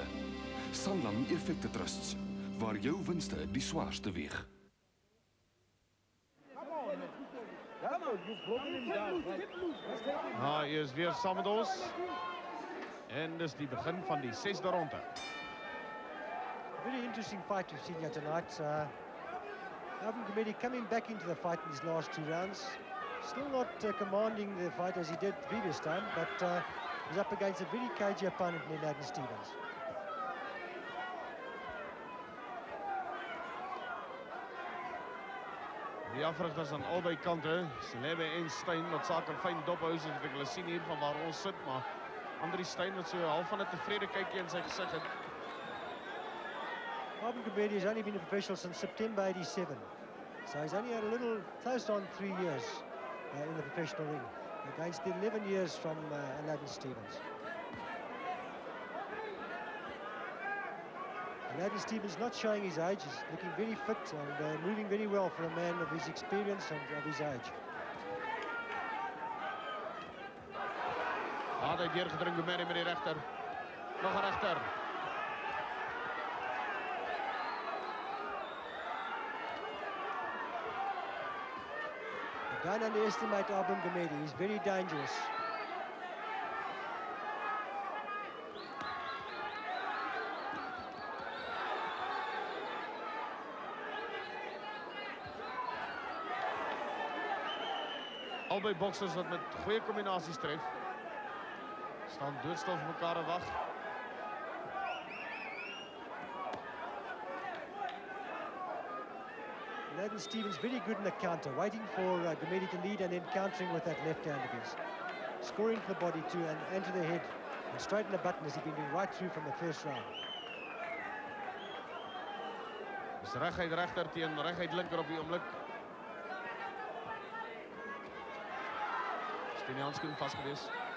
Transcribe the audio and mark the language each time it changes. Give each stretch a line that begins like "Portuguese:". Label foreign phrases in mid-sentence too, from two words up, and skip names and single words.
Afrikaans: Sanlam Effekte Trusts, waar jou winste die swaarste weeg. Hy is weer saam met ons. En dis die begin van die 6de ronde.
English: Very interesting fight we've seen here tonight. Abum Gumede coming back into the fight in his last 2 rounds. Still not commanding the fight as he did previous time, but he's up against a very cagey opponent in Aladdin Stevens.
Afrikaans: Die afrigters aan albei kante, Selebe en Steyn, wat saak 'n fyn dop hou soos ek hulle sien hier van waar ons sit, maar Andri Steyn wat so half van 'n tevrede kykie in sy gesig het.
English: Abum Gumede has only been a professional since September '87, so he's only had a little close on 3 years in the professional ring against the 11 years from Aladdin Stevens. Aladdin Stevens not showing his age. He's looking very fit and moving very well for a man of his experience and of his age.
Afrikaans: Had hy deurgedring Gumede met die regter. Nog 'n regter.
English: Don't underestimate Abum Gumede. He's very dangerous.
Afrikaans: Albei boksers wat met goeie kombinasies tref. Staan doodstil vir mekaar en wag.
English: Aladdin Stevens very good in the counter, waiting for Gumede to lead and then countering with that left hand of his. Scoring to the body too and to the head. And straight in the button as he's been doing right through from the first round.
Afrikaans: Dis reguit regter teen reguit linker op die oomblik. Steen die handskoen vasgewees.